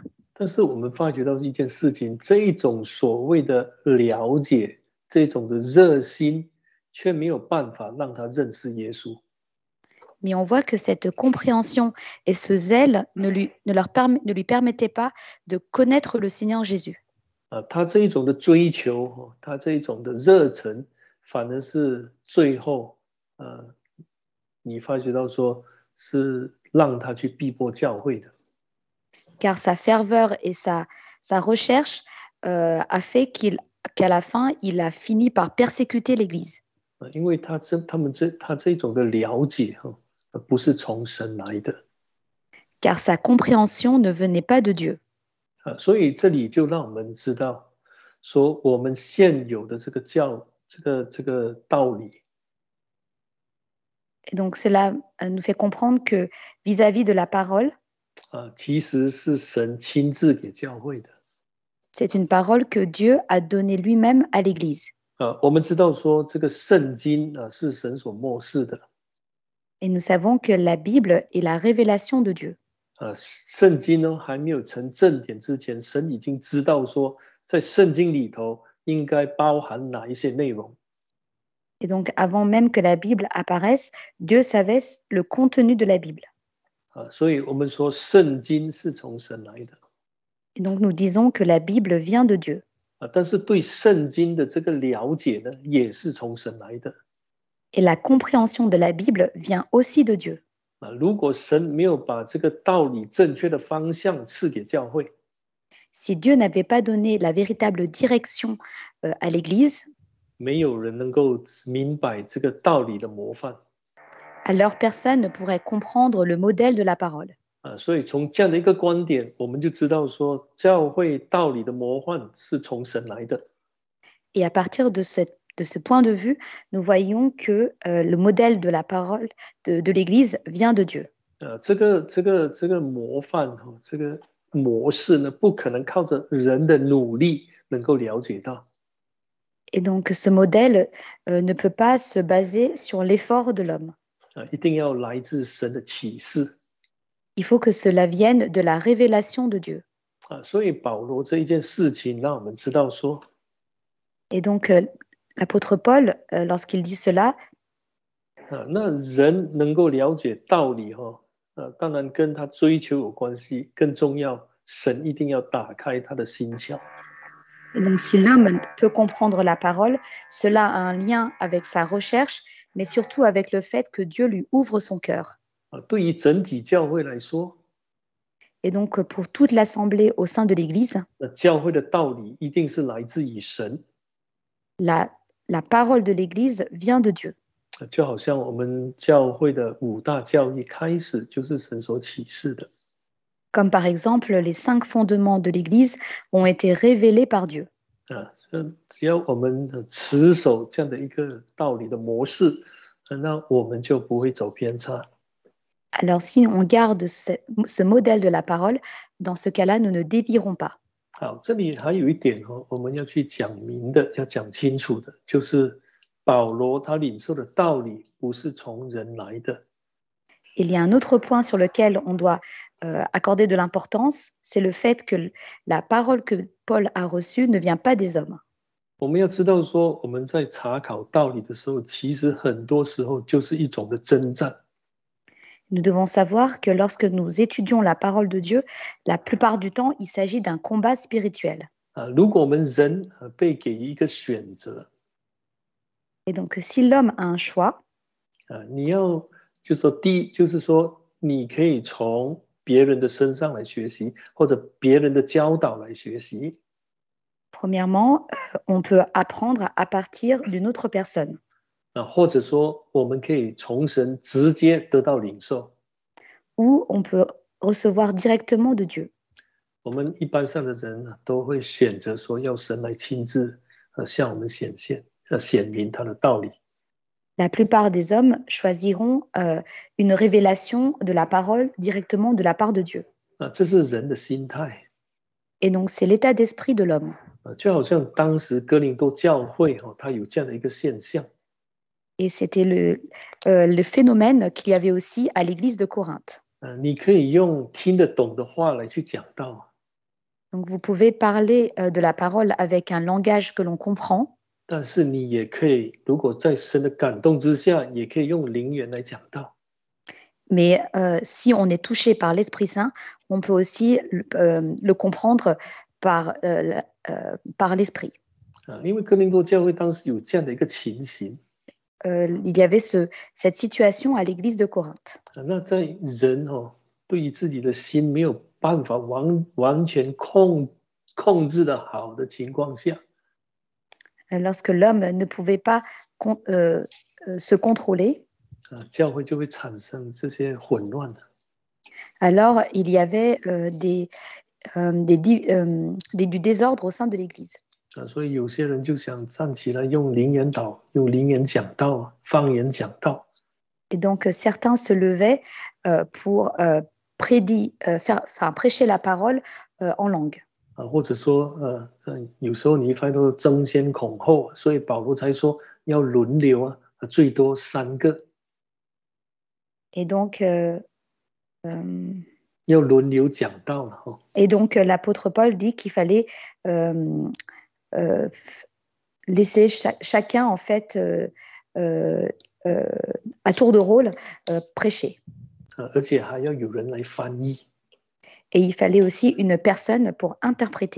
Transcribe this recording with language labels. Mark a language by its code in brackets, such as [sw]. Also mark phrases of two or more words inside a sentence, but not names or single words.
[zh] 但是我们发觉到一件事情，这一种所谓的了解，这种的热心，却没有办法让他认识耶稣。 [fr] Mais on voit que cette compréhension et ce zèle ne lui permettaient pas de connaître le Seigneur Jésus. [zh] 他这一种的追求，他这一种的热忱，反而是最后，你发觉到说是让他去逼迫教会的。 [fr] Car sa ferveur et sa recherche a fait qu'à la fin, il a fini par persécuter l'Église. [zh] 因为他这种的了解不是从神来的。 [fr] Car sa compréhension ne venait pas de Dieu. [zh] 所以这里就让我们知道，说我们现有的这个道理。 [fr] Et donc cela nous fait comprendre que vis-à-vis de la parole, [zh] 其实是神亲自给教会的。 [fr] c'est une parole que Dieu a donnée lui-même à l'Église. [zh] 我们知道说这个圣经是神所默示的。 [fr] Et nous savons que la Bible est la révélation de Dieu. [zh] 圣经呢还没有成正典之前，神已经知道说，在圣经里头应该包含哪一些内容。 [fr] Et donc, avant même que la Bible apparaisse, Dieu savait le contenu de la Bible. [zh] 所以我们说圣经是从神来的。 [fr] Et donc, nous disons que la Bible vient de Dieu. [zh] 但是对圣经的这个了解呢，也是从神来的。 [fr] Et la compréhension de la Bible vient aussi de Dieu. [zh] 如果神没有把这个道理正确的方向赐给教会， [fr] Si Dieu n'avait pas donné la véritable direction à l'Église, [zh] 没有人能够明白这个道理的模范。 [fr] alors personne ne pourrait comprendre le modèle de la parole. [zh] 所以从这样的一个观点，我们就知道说，教会道理的模范是从神来的。 [fr] Et à partir de ce point de vue, nous voyons que le modèle de la parole de l'Église vient de Dieu. [zh] 这个模范这个模式呢，不可能靠着人的努力能够了解到。 [fr] Et donc ce modèle ne peut pas se baser sur l'effort de l'homme. [zh] 一定要来自神的启示。 [fr] Il faut que cela vienne de la révélation de Dieu. [zh] 所以保罗这一件事情让我们知道说。 [fr] Et donc l'apôtre Paul, lorsqu'il dit cela, [zh] 那人能够了解道理当然跟他追求有关系，更重要，神一定要打开他的心窍。 [fr] Et donc si l'homme peut comprendre la parole, cela a un lien avec sa recherche, mais surtout avec le fait que Dieu lui ouvre son cœur. [zh] 对于整体教会来说， [fr] Et donc pour toute l'assemblée au sein de l'Église, [zh] 教会的道理一定是来自于神。 [fr] la parole de l'Église vient de Dieu. [zh] 就好像我们教会的5大教义开始就是神所启示的。 [fr] Comme par exemple les 5 fondements de l'Église ont été révélés par Dieu. [zh] 只要我们持守这样的一个道理的模式，那我们就不会走偏差。 [fr] Alors si on garde ce modèle de la parole, dans ce cas-là, nous ne dévierons pas. [zh] 好，这里还有一点我们要去讲明的，要讲清楚的，就是保罗他领受的道理不是从人来的。 [fr] Il y a un autre point sur lequel on doit accorder de l'importance, c'est le fait que la parole que Paul a reçue ne vient pas des hommes. [zh] 我们要知道说，我们在查考道理的时候，其实很多时候就是一种的征战。 [fr] Nous devons savoir que lorsque nous étudions la parole de Dieu, la plupart du temps, il s'agit d'un combat spirituel. [zh] 如果我们人被给一个选择， [fr] Et donc, si l'homme a un choix, [zh] 你要就说第一就是说，你可以从别人的身上来学习，或者别人的教导来学习。 [fr] premièrement, on peut apprendre à partir d'une autre personne. [zh] 或者说我们可以从神直接得到领受。 [fr] Ou on peut recevoir directement de Dieu. [zh] 我们一般上的人都会选择说要神来亲自向我们显现，显明他的道理。 [fr] La plupart des hommes choisiront une révélation de la parole directement de la part de Dieu. [zh] 这是人的心态。 [fr] Et donc, c'est l'état d'esprit de l'homme. [zh] 就好像当时哥林多教会它有这样的一个现象。 [fr] Et c'était le phénomène qu'il y avait aussi à l'église de Corinthe. [zh] 你可以用听得懂的话来去讲道。 [fr] Donc, vous pouvez parler de la parole avec un langage que l'on comprend. [zh] 但是你也可以，如果在神的感动之下，也可以用灵言来讲道。 [fr] Mais si on est touché par l'Esprit Saint, on peut aussi le comprendre par l'Esprit. [zh] 因为哥林多教会当时有这样的一个情形。 [fr] il y avait cette situation à l'église de Corinthe. [zh] 那在人对于自己的心没有办法完全控制的好的情况下， [fr] lorsque l'homme ne pouvait pas se contrôler, [zh] 教会就会产生这些混乱。 [fr] alors il y avait du désordre au sein de l'église. [zh] 所以有些人就想站起来用灵言讲道，方言讲道。 [fr] Et donc certains se levaient pour prêcher la parole en langue. [zh] 或者说有时候你发现都争先恐后，所以保罗才说要轮流最多3个。 [fr] Et donc [zh] 要轮流讲道了。 [fr] Et donc l'apôtre Paul dit qu'il fallait laisser chacun en fait à tour de rôle prêcher. [zh] 而且还要有人来翻译。 [fr] Et il fallait aussi une personne pour interpréter.